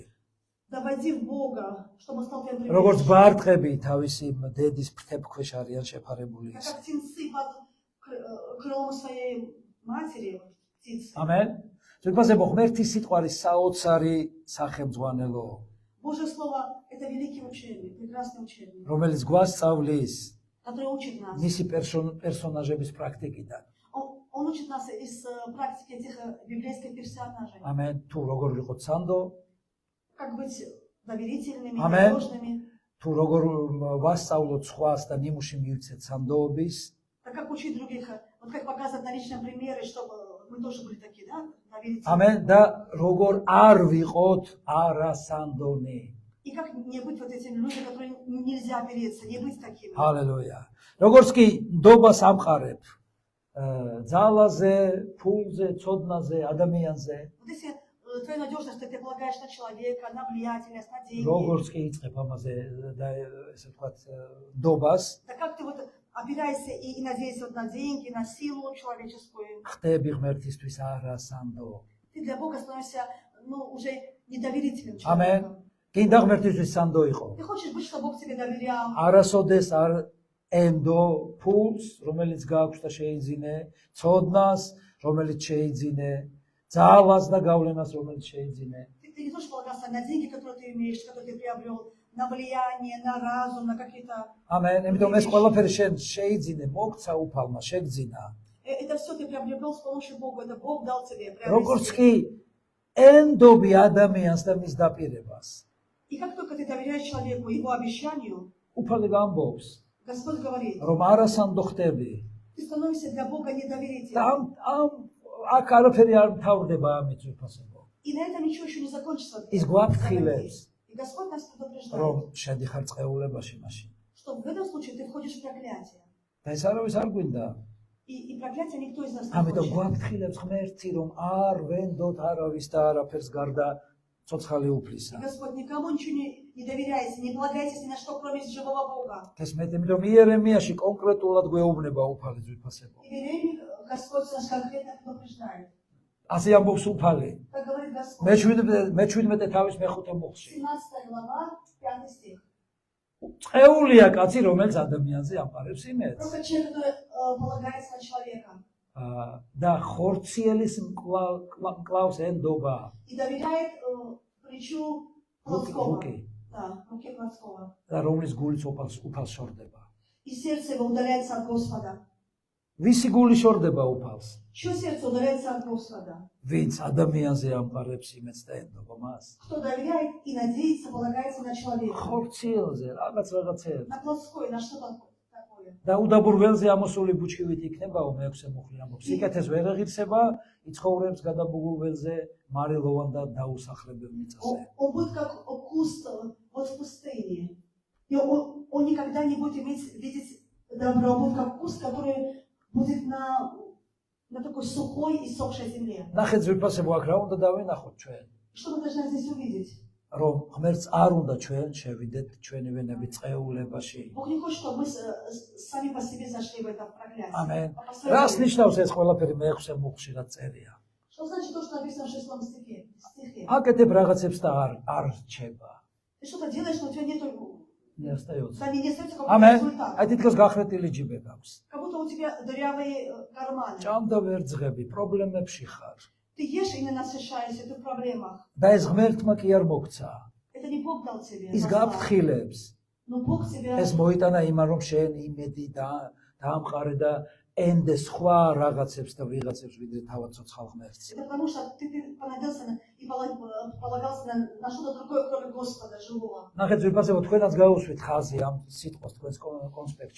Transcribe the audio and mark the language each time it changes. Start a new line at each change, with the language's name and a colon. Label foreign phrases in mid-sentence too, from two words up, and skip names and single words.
Russian: Доводи в Бога, чтобы Он стал твоим
Georgian: როგორც
Russian: прибежищем.
Georgian: ბარტყები თავისი დედის ფრთებქვეშ არიან შეფარებული ის.
Russian: Как птенцы под крылом своей матери, птицы.
Georgian: ამენ. ზოგადად ღმერთის სიტყვა არის საოცარი სახელმძღვანელო,
Russian: Божье Слово – это великий учебник, прекрасный учебник,
Georgian: რომელიც გვასწავლის
Russian: который учит нас.
Georgian: მისი პერსონაჟების პრაქტიკიდან.
Russian: Он учит нас из практики этих библейских персонажей.
Georgian: Amen. თუ როგორ ვიყოთ სანდო,
Russian: Как быть доверительными,
Georgian: Amen.
Russian: надежными.
Georgian: თუ როგორ ვასწავლოთ სხვას და ნიმუში მივცეთ სანდოობის,
Russian: Так как учить других, вот как показывать на личном примере, чтобы мы тоже были такие, да, доверительные.
Georgian: Amen. და როგორ არ ვიყოთ არასანდონი.
Russian: И как не быть вот этими людьми, которые нельзя опереться, не быть такими.
Georgian: ჰალელუია. როგორც კი ნდობას ამყარებ ძალაზე, ფულზე, ცოდნაზე, ადამიანზე,
Russian: Вот если твоя надежность, что ты полагаешь на человека, на влиятельность, на деньги.
Georgian: როგორც კი იწყებ ამაზე და ესე ვთქვათ ნდობას,
Russian: Да как ты вот опираешься и надеешься вот на деньги, на силу человеческую.
Georgian: ხტები ღმერთისთვის არასანდო.
Russian: Ты для Бога становишься, ну, уже недоверительным
Georgian: Amen.
Russian: человеком.
Georgian: კიდე ღმერთისთვის სანდო იყო.
Russian: Ты хочешь быть, чтобы Бог тебе доверял.
Georgian: არასოდეს არ ენდო ფულს, რომელიც გააქვს და შეიძინე, ცოდნას, რომელიც შეიძინე, ძალას და გავლენას, რომელიც შეიძინე.
Russian: Ты не можешь полагаться на деньги, которые ты имеешь, которые ты приобрел, на влияние, на разум, на какие-то...
Georgian: ამენ, იმიტომ ეს ყველაფერი შენ შეიძინე, მოგცა უფალმა, შეგძინა.
Russian: Это все ты приобрел с помощью Бога, это Бог дал тебе
Georgian: როგორც
Russian: приобрести.
Georgian: კი ენდობი ადამიანს და მის დაპირებას,
Russian: И как только ты доверяешь человеку, его обещанию,
Georgian: უფალი გამბობს,
Russian: Господь говорит,
Georgian: რომ არასანდო ხტები.
Russian: ты становишься для Бога
Georgian: და
Russian: недоверительным.
Georgian: აქ არაფერი არ მთავრდება ამით უფასებო.
Russian: И на этом ничего еще не закончится.
Georgian: ის გვაფრთხილებს,
Russian: И Господь нас предупреждает,
Georgian: რომ შედიხარ წყეულებაში მაშინ.
Russian: что в этом случае ты входишь в проклятие.
Georgian: და ეს არავის არ გვინდა.
Russian: И проклятие никто из нас не
Georgian: ამიტომ
Russian: хочет.
Georgian: გვაფრთხილებს ღმერთი, რომ არ ვენდოთ არავის და არაფერს გარდა ცოცხალი უფლისა.
Russian: И Господь никому ничего не доверяйте, не полагайтесь ни на что, кроме живого Бога.
Georgian: ეს მე იმიტომ იერემიაში კონკრეტულად გვეუბნება უფალი ძვირფასებო.
Russian: И Иеремия, Господь нас конкретно предупреждает.
Georgian: ასე ამბობს უფალი.
Russian: Как говорит Господь,
Georgian: მე-17 თავის მე-5 მოხში.
Russian: 17 глава, 5 стих.
Georgian: წეულია კაცი, რომელიც ადამიანზე ამყარებს იმედს.
Russian: Просто человек, который полагается на человека
Georgian: და ხორციელის მკლავს ენდობა.
Russian: и доверяет плечу плотского. Руки. Да, руке плотского.
Georgian: და რომლის გულიც უფალს შორდება.
Russian: И сердце его удаляется от Господа.
Georgian: ვისი გული შორდება უფალს?
Russian: Чье сердце удаляется от Господа?
Georgian: ვინც ადამიანზე ამყარებს იმედს და ენდობა მას.
Russian: Кто доверяет и надеется, полагается на человека.
Georgian: ხორციელზე რაღაცეებს.
Russian: На плотское, на что такое?
Georgian: და უდაბურ ველზე ამოსული ბუჩქივით იქნებაო მე-6 მუხლი ამბობს. სიკეთეს ვერ ეღირსება, იცხოვრებს გადაბუგულ ველზე, მარილოვან და დაუსახლებელ მიწაზე.
Russian: Он будет как куст вот в пустыне. И он никогда не будет видеть добро. Он будет как куст, который будет на такой сухой и сохшей земле.
Georgian: ნახეთ ძვირფასებო აქ რა უნდა დავინახოთ ჩვენ?
Russian: Что мы должны здесь увидеть?
Georgian: რომ ღმერთს არ უნდა ჩვენ შევიდეთ ჩვენი ვენები წყეულებაში.
Russian: Бог не хочет, чтобы мы сами по себе зашли в это проклятие.
Georgian: ამენ.
Russian: А по своей
Georgian: რას
Russian: воле.
Georgian: ნიშნავს ეს ყველაფერი მე-6 მუხლში რა წერია?
Russian: Что значит то, что написано в 6 стихе?
Georgian: აკეთებ რაღაცებს და არ რჩება.
Russian: Ты что-то делаешь, но у тебя нет не остается. Да, не остается какой-то
Georgian: ამენ.
Russian: результат.
Georgian: აი თითქოს გახრეტილი ჯიბე გაქვს.
Russian: Как будто у тебя дырявые карманы.
Georgian: ჭამდა ვერძღები, პრობლემებში ხარ.
Russian: Ты ешь и не насыщаешься, ты в проблемах.
Georgian: და ეს ღმერთმა კი არ მოგცა.
Russian: Это не Бог дал тебе.
Georgian: ის
Russian: послал.
Georgian: გაფრთხილებს.
Russian: Но Бог тебя...
Georgian: ეს მოიტანა იმან რომ შენ იმედი და დაამყარე და ენდე სხვა რაღაცებს და ვიღაცებს ვიდრე თავად ცოცხალ ღმერთს.
Russian: Это потому что ты понадеялся и полагался на что-то другое, кроме Господа живого.
Georgian: ნახეთ ვიფასებო თქვენაც გაუსვით ხაზი ამ სიტყვას თქვენს კონსპექტში.